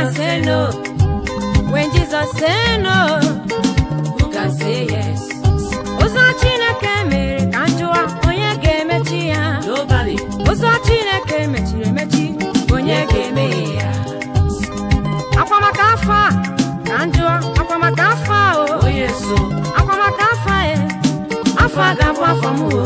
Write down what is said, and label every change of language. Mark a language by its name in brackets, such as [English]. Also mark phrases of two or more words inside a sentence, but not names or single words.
[English] say no? When Jesus say no, who can say yes? [Igbo] Ụzọ Chineke mere ka njụwa onye ga-emechi ya. [English] Nobody. [Igbo] Ụzọ Chineke mechiri emechi onye ga-emeghe ya. Akwa maka afọ a ka njụwa, akwa maka afọ a o. [English] Oh yes, oh. [Igbo] Akwa maka afọ a afọ a ga-abụ afọ m o.